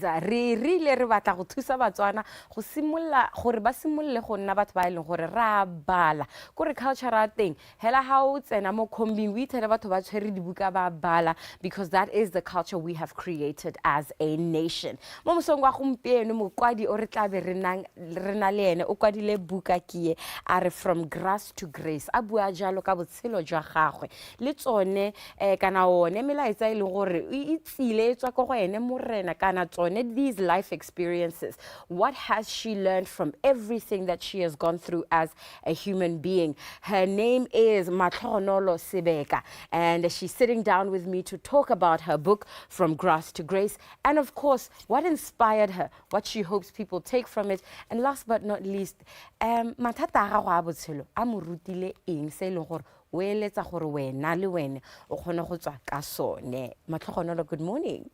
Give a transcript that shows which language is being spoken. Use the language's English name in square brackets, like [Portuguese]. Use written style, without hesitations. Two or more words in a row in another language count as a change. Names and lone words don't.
[Tswana] Re rile re batla go thusa Batswana go simolla gore ba simolle go nna batho ba ileng gore ra bala gore culture ra teng hela ha o tsena mo kombing [English] we tell [Tswana] batho ba tshwere dibuka ba bala [English] because that is the culture we have created as a nation. [Tswana] Mo mosong wa gompieno mokwadi o re tla be re na le ene o kwadile buka kie are From Grass to Grace a bua jalo ka botshelo jwa gagwe le tsone kana one mela [English] these life experiences. What has she learned from everything that she has gone through as a human being? Her name is Matlonolo Sebeka, and she's sitting down with me to talk about her book, From Grass to Grace, and of course, what inspired her, what she hopes people take from it, and last but not least, good morning.